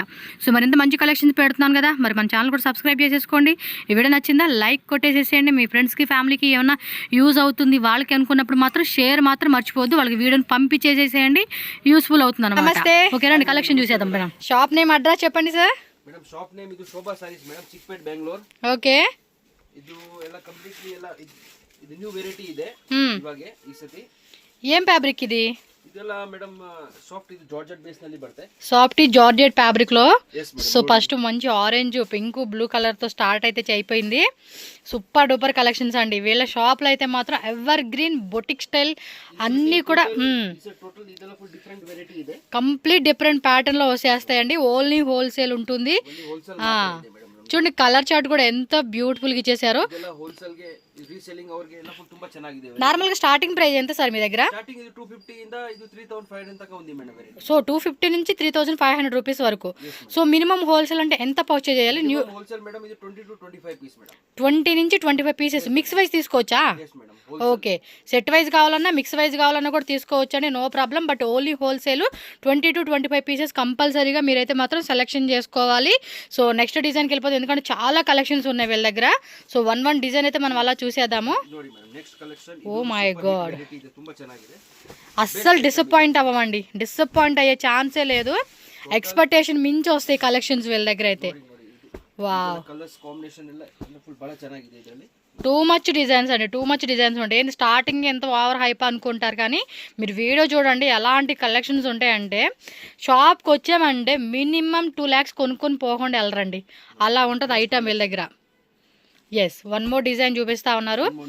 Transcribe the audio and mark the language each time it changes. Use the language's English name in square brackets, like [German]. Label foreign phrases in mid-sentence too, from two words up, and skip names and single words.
[Telugu] సో మరింత మంచి కలెక్షన్స్ పెడుతున్నాను కదా, మరి మన ఛానల్ కూడా సబ్స్క్రైబ్ చేసేసుకోండి. ఈ వీడియో నచ్చిందా లైక్ కొట్టేసేసేయండి. మీ ఫ్రెండ్స్కి ఫ్యామిలీకి ఏమైనా యూజ్ అవుతుంది వాళ్ళకి అనుకున్నప్పుడు మాత్రం షేర్ మాత్రం మర్చిపోద్దు. వాళ్ళకి వీడియోని పంపించేసేసేయండి, యూస్ఫుల్ అవుతుంది అనమాట. ఓకేనండి, కలెక్షన్ చూసేద్దాం మేడం. [English] shop name address [Telugu] చెప్పండి సార్. [Kannada] ಮೇಡಂ [English] shop name [Kannada] ಇದು ಶೋಭಾ ಸಾರೀಸ್ ಮೇಡಂ, ಚಿಕ್ಪೇಟ್ ಬೆಂಗಳೂರು. ಓಕೆ, ಇದು ಎಲ್ಲ ಕಂಪ್ಲೀಟ್ಲಿ ಎಲ್ಲ ಇದು [English] new variety [Kannada] ಇದೆ ಇವಾಗ ಈ ಸತಿ. [Telugu] ఏం ఫ్యాబ్రిక్ ఇది? [Kannada] ಇದೆಲ್ಲ ಮೇಡಂ ಸಾಫ್ಟ್, ಇದು ಜಾರ್ಜೆಟ್ ಬೇಸ್ ನಲ್ಲಿ ಬರುತ್ತೆ. [English] soft georgette fabric [Telugu] లో. [English] Yes, madam. [Telugu] సో ఫస్ట్ మంచి [English] orange pink blue colour [Telugu] తో స్టార్ట్ అయితే అయిపోయింది. [English] super duper collections [Telugu] అండి. వీళ్ళ షాప్ లో అయితే మాత్రం [English] ever green boutique style [Telugu] అన్ని కూడా [Kannada] ಟೋಟಲ್ ಇದೆಲ್ಲ [English] full different variety [Kannada] ಇದೆ. [English] complete different pattern [Telugu] లో వచ్చేస్తాయండి. [English] only wholesale [Telugu] ఉంటుంది. [Kannada] ಹೋಲ್ಸೇಲ್ [Telugu] చూడండి [English] colour chart [Telugu] కూడా ఎంత బ్యూటిఫుల్ గా ఇచ్చేసారు. [Kannada] ಇದೆಲ್ಲ ಹೋಲ್ಸೇಲ್ ಗೆ ರೀಸೆಲ್ಲಿಂಗ್ ಅವರಿಗೆ ಎಲ್ಲ ಫುಲ್ ತುಂಬಾ ಚೆನ್ನಾಗಿದೆ. [Telugu] నార్మల్ గా [English] starting price [Telugu] ఎంత సార్ మీ దగ్గర? [Kannada] ಸ್ಟಾರ್ಟಿಂಗ್ ಇದು 250 ಇಂದ ಇದು 3500 ತನಕ ఉంది మేడం ವೆರೈಟಿ. [Telugu] సో 250 నుంచి 3500 రూపీస్ వరకు. సో [English] minimum wholesale [Telugu] అంటే ఎంత పర్చేజ్ చేయాలి? న్యూ [English] wholesale madam [Telugu] ఇది 20 to 25 పీస్ మేడం. 20 నుంచి 25 పీసెస్ [English] mix wise [Telugu] తీసుకోవచ్చా? [English] yes మేడం. [Telugu] ఓకే, [English] set wise [Telugu] కావాలన్నా [English] mix wise [Telugu] కావాలన్నా కూడా తీసుకోవచ్చు అండి, [English] no problem. but only wholesale [Telugu] 20 to 25 పీసెస్ కంపల్సరీగా మీరైతే మాత్రం సెలెక్షన్ చేసుకోవాలి. సో [English] next design [Telugu] వెళ్ళిపోతే, ఎందుకంటే చాలా కలెక్షన్స్ ఉన్నాయి వీళ్ళ దగ్గర. [English] so one design [Telugu] అయితే మనం అలా చూసేద్దాము. [Kannada] ನೋಡಿ ಮೇಡಂ, [English] next collection Oh my God, [Kannada] ಇದೆ, ತುಂಬಾ ಚೆನ್ನಾಗಿದೆ. [Telugu] అస్సలు డిసప్పాయింట్ అవ్వమండి. డిసప్పాయింట్ అయ్యే ఛాన్సే లేదు. ఎక్స్పెక్టేషన్ మించి వస్తాయి కలెక్షన్స్ వీళ్ళ దగ్గర అయితే. వావ్, [English] colours combination [Kannada] ಎಲ್ಲ ಫುಲ್ ಬಹಳ ಚೆನ್ನಾಗಿದೆ ಇದರಲ್ಲಿ. [English] too much designs [Telugu] అండి, [English] too much designs [Telugu] ఉంటాయి. ఏంటి స్టార్టింగ్ ఎంత [English] over hype [Telugu] అనుకుంటారు, కానీ మీరు వీడియో చూడండి ఎలాంటి కలెక్షన్స్ ఉంటాయంటే షాప్కి వచ్చామంటే మినిమం 2 lakhs కొనుక్కొని పోకుండా వెళ్ళరండి. అలా ఉంటుంది ఐటమ్ వీళ్ళ దగ్గర. ఎస్, [English] one more design [Telugu] చూపిస్తా ఉన్నారు.